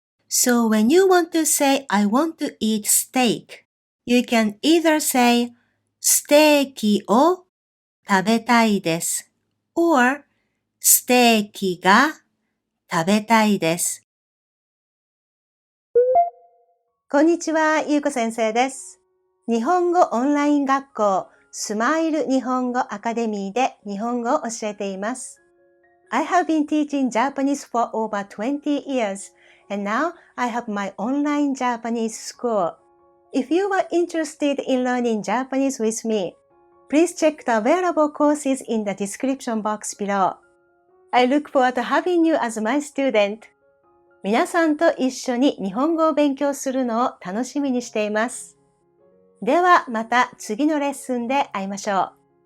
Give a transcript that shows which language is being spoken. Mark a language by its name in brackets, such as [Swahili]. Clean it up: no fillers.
[English] So when you want to say I want to eat steak, you can either say [Japanese] ステーキを食べたいです [English] or [Japanese] ステーキが食べたいです。こんにちは、ゆうこ先生です。日本語オンライン学校スマイル日本語アカデミーで日本語を教えています。 [English] I have been teaching Japanese for over 20 years and now I have my online Japanese school. If you are interested in learning Japanese with me, please check the available courses in the description box below. I look forward to having you as my student. [Japanese] 皆さんと一緒に日本語を勉強するのを楽しみにしています。ではまた次のレッスンで会いましょう。